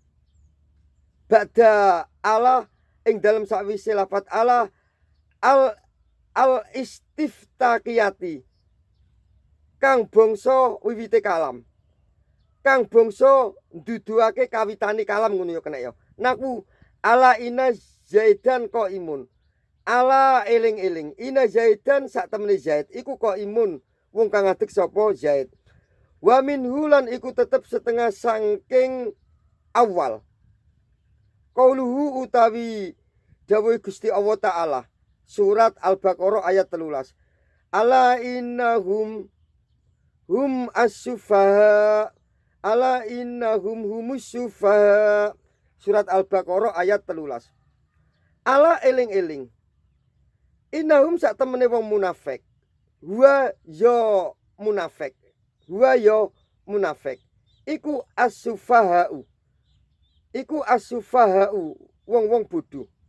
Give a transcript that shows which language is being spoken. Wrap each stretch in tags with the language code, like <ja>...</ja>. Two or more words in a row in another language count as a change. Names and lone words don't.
<ar>Ba'da ala</ar> <jv>ing dalem sakwise lapat</jv> <ar>ala al istiftaqiyati</ar> <jv>kang bangsa wiwite kalam. Kang bangsa nduduhake kawitane kalam ngono ya kena ya.</jv> <ar>Naku ala inna zaidan qaimun.</ar> <jv>Ala eling-eling</jv> <ar>ina zaidan</ar> <jv>sak temene zaid iku qaimun wong kang adeg sapa zaid.</jv> <ar>Wa minhu</ar> <jv>lan iku tetep setengah saking awal. Qauluhu utawi dawuh Gusti Allah Ta'ala surat Al-Baqarah ayat 13.</jv> <ar>Ala innahum hum as-sufaha. Ala innahum humus sufaha.</ar> <jv>Surat Al-Baqarah ayat 13. Ala eling-eling. Innahum sak temene wong munafik. Huwa yo munafik. Iku as-sufahau. Wong-wong bodho.</jv>